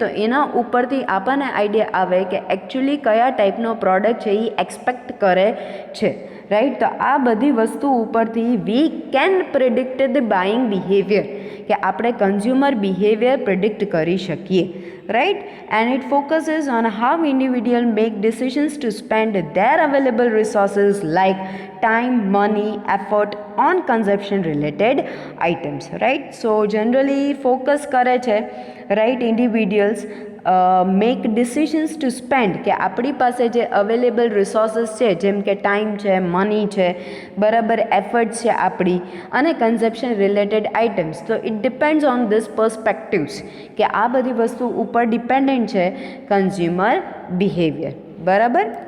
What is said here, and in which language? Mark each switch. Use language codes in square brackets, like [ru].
[gu] તો એના ઉપરથી આપણને આઈડિયા આવે કે એકચ્યુઅલી કયા ટાઈપનો પ્રોડક્ટ છે એ એક્સપેક્ટ કરે છે, રાઈટ. તો આ બધી વસ્તુ ઉપરથી [en] we can predict the buying behaviour, [gu] કે આપણે કન્ઝ્યુમર બિહેવિયર પ્રિડિક્ટ કરી શકીએ, right. [en] And it focuses on how individuals make decisions to spend their available resources like time, money, effort on consumption related items, right. So generally focus [gu] કરે છે, right, [en] individuals make decisions to spend, [gu] કે આપણી પાસે જે available resources છે જેમ કે time છે, મની છે, બરાબર, એફર્ટ્સ છે આપણી, અને કન્ઝપ્શન રિલેટેડ આઇટમ્સ. તો [en] it depends on this perspectives, [gu] કે આ બધી વસ્તુ ઉપર ડિપેન્ડન્ટ છે કન્ઝ્યુમર બિહેવિયર, બરાબર.